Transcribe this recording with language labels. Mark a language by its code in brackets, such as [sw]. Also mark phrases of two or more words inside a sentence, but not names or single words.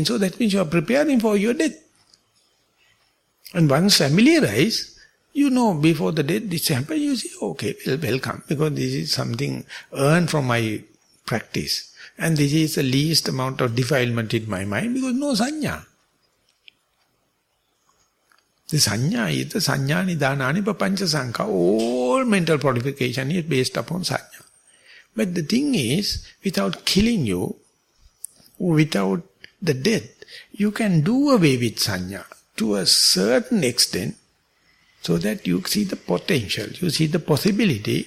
[en] So that means you are preparing for your death. And once familiarized, you know before the death this happens, you say, okay, well, welcome. Because this is something earned from my practice. And this is the least amount of defilement in my mind because no sanya. [pi] The sanya [en] is the [pi] sanya nidhanani papancha sankha. [en] All mental purification is based upon sanya. But the thing is, without killing you, without the death, you can do away with sanya to a certain extent so that you see the potential, you see the possibility.